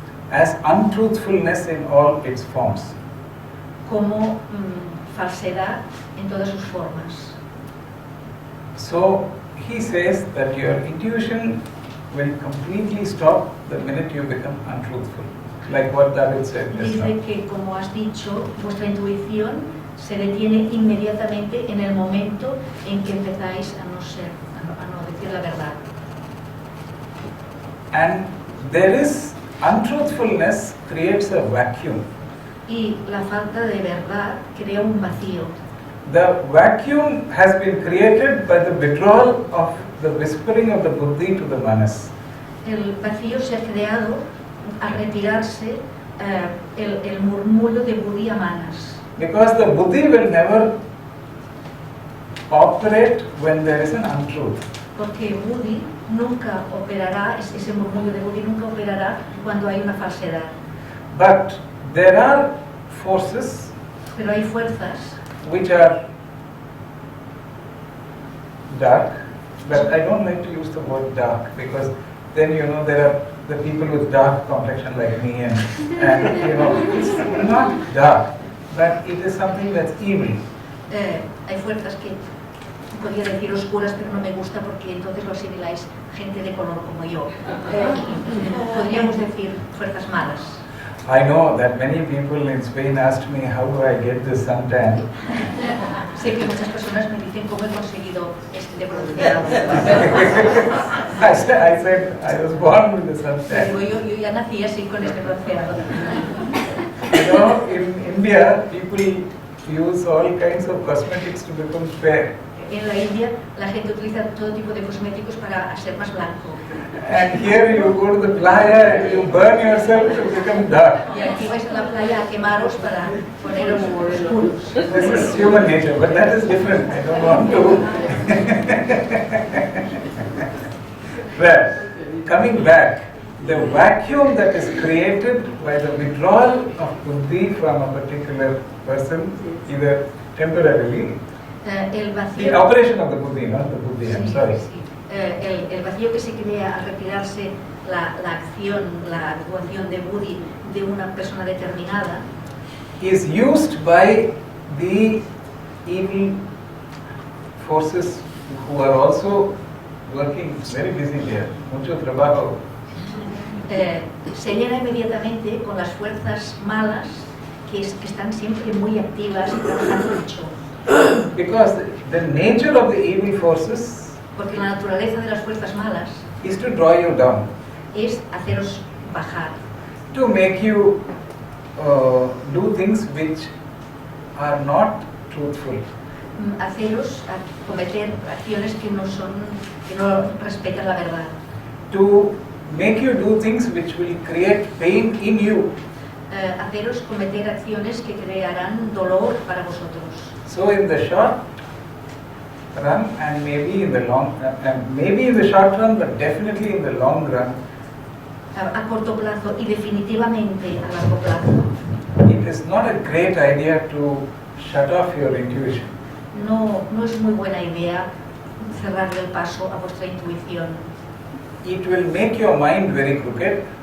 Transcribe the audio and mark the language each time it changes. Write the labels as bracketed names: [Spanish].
[English] as untruthfulness in all its forms. [Spanish] como falsedad en todas sus formas. [English] So he says that your intuition will completely stop the minute you become untruthful, like what David said just now. [Spanish] Dice que, como has dicho, vuestra intuición se detiene inmediatamente en el momento en que empezáis a no decir la verdad. [English] And there is untruthfulness creates a vacuum. [Spanish] Y la falta de verdad crea un vacío. [English] The vacuum has been created by the withdrawal of the whispering of the buddhi to the manas. [Spanish] El vacío se ha creado al retirarse el murmullo de buddhi a manas. [English] Because the buddhi will never operate when there is an untruth. [Spanish] Porque buddhi nunca operará, ese murmullo de buddhi nunca operará cuando hay una falsedad. [English] But there are forces [Spanish] Pero hay fuerzas [English] which are dark, but I don't like to use the word dark because then there are the people with dark complexion like me and it's not dark, but it is something that's evil. [Spanish] Hay fuerzas que podría decir oscuras, pero no me gusta porque entonces lo asimiláis gente de color como yo. Podríamos decir fuerzas malas. [English] I know that many people in Spain asked me how do I get this suntan. [Spanish] Sé que muchas personas me dicen cómo he conseguido de bronceado. [English] I said I was born with the suntan. [Spanish] Yo ya nací así con este bronceado. [English] In India, people use all kinds of cosmetics to become fair. [Spanish] En la India, la gente utiliza todo tipo de cosméticos para ser más blanco. [English] And here you go to the playa and you burn yourself to become dark. [Spanish] Y aquí vais a la playa a quemaros para poneros oscuros. [English] This is human nature, but that is different. I don't want to. Well, coming back, the vacuum that is created by the withdrawal of buddhi from a particular person, either temporarily, [Spanish] El [English] the [Spanish] vacío, [English] operation of the buddhi, not the buddhi, I'm sorry. [Spanish] el vacío que se crea al retirarse la acción, la actuación de buddhi de una persona determinada, [English] is used by the evil forces who are also working very busy there. [Spanish] Mucho trabajo. se llena inmediatamente con las fuerzas malas que están siempre muy activas y trabajando mucho. [English] Because the nature of the evil forces [Spanish] Porque la naturaleza de las fuerzas malas [English] is to draw you down, [Spanish] es haceros bajar, [English] to make you do things which are not truthful, [Spanish] haceros cometer acciones que no respetan la verdad, [English] to make you do things which will create pain in you. [Spanish] haceros cometer acciones que crearán dolor para vosotros. [English] So in the short run and maybe in the short run, but definitely in the long run, [Spanish] A corto plazo y definitivamente a largo plazo, [English] it is not a great idea to shut off your intuition. [Spanish] no es muy buena idea cerrarle el paso a vuestra intuición. [English] It will make your mind very crooked.